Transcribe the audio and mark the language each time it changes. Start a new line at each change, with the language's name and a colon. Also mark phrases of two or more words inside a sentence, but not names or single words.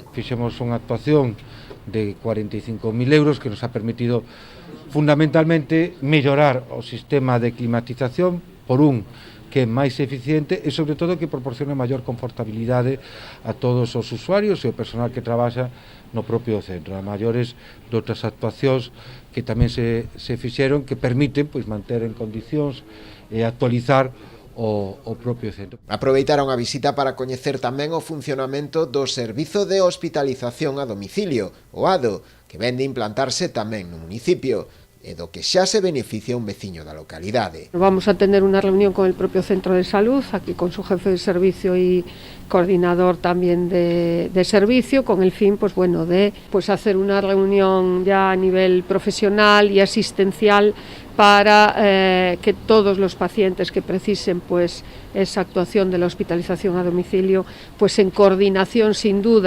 Galician: Fixemos unha actuación de 45.000 euros que nos ha permitido fundamentalmente mellorar o sistema de climatización por que é máis eficiente e, sobre todo, que proporciona maior confortabilidade a todos os usuarios e o personal que traballa no propio centro, a maiores de outras actuacións que tamén se fixeron que permiten manter en condicións e actualizar o propio centro. Aproveitaron a visita para coñecer tamén o funcionamento do Servizo de Hospitalización a Domicilio, o ADO, que vén de implantarse tamén no municipio, e do que xa se beneficia un veciño da localidade.
Spanish: Vamos a tener una reunión con el propio centro de salud, aquí con su jefe de servicio y coordinador también de servicio, con el fin de hacer una reunión ya a nivel profesional y asistencial para que todos los pacientes que precisen esa actuación de la hospitalización a domicilio, en coordinación sin duda